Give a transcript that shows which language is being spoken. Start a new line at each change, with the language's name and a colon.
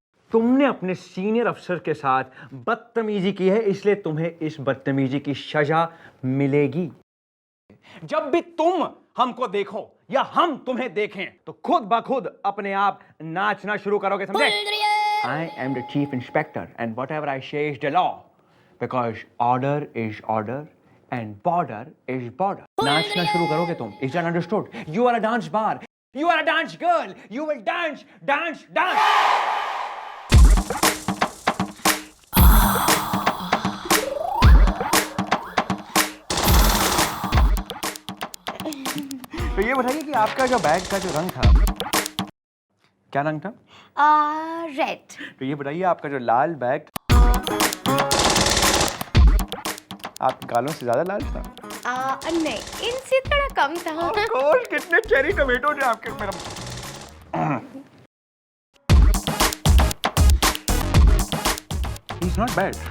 Hindi: तुमने अपने सीनियर अफसर के साथ बदतमीजी की है, इसलिए तुम्हें इस बदतमीजी की सजा मिलेगी। जब भी तुम हमको देखो या हम तुम्हें देखें तो खुद ब खुद अपने आप नाचना शुरू करोगे, समझे?
English: I am the chief inspector and whatever I say is the law because order is order and border is border.
Hindi: नाचना शुरू करोगे तुम।
English: Is that understood? You are a dance bar. You are a dance girl. You will dance, dance, dance.
Hindi: तो ये बताइए कि आपका जो बैग का जो रंग था, क्या रंग था? रेड। तो ये बताइए आपका जो लाल बैग आपके गालों से ज्यादा लाल था? नहीं, इनसे थोड़ा कम था।
English: Of course,
Hindi: कितने चेरी टोमेटो थे आपके। मेरा
English: He's not bad.